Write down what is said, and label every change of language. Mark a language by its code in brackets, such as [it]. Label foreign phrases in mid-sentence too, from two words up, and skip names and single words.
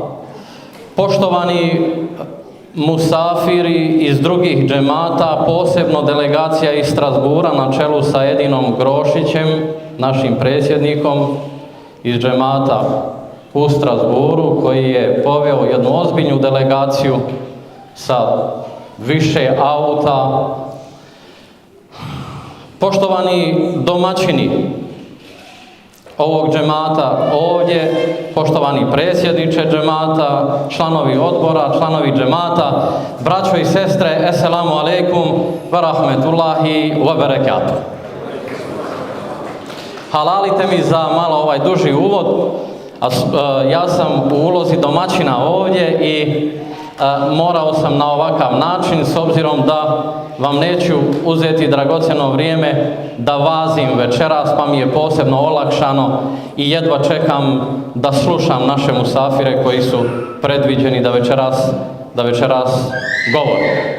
[bs] Poštovani musafiri iz drugih džemata, posebno delegacija iz Strasbura na čelu sa Edinom Grošićem, našim predsjednikom iz džemata u Strasburu, koji je poveo jednu ozbiljnu delegaciju sa više auta. Poštovani domaćini ovog džemata ovdje, poštovani predsjedniče džemata, članovi odbora, članovi džemata, braćo i sestre, [ar] السلام عليكم ورحمة الله وبركاته. [bs] Halalite mi za malo ovaj duži uvod, ja sam u ulozi domaćina ovdje i morao sam na ovakav način, s obzirom da vam neću uzeti dragocjeno vrijeme da vazim večeras, pa mi je posebno olakšano i jedva čekam da slušam naše musafire koji su predviđeni da večeras govore.